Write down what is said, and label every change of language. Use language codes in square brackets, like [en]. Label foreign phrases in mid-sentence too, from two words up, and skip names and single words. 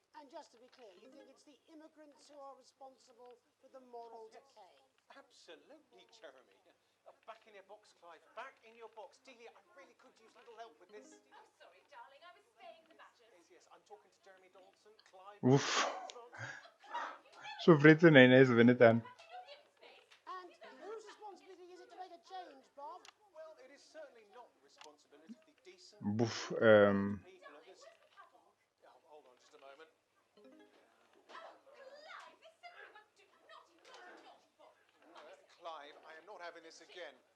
[en] And just to be clear, you think it's the immigrants who are responsible for the moral decay? Absolutely, Jeremy. Back in your box, Clive. Back in your box. Delia, I really could use a little help with this. I'm sorry, darling. I was staying the Badgers. Yes, I'm talking to Jeremy Donaldson. Clive. Uf. [eu] Sufritzen nahi naiz, benetan. [en] And whose responsibility is it to make a change, Bob? Well, it is certainly not the responsibility of the decent Buf, people of this... Oh, hold on just a moment. Clive, I am not having this again.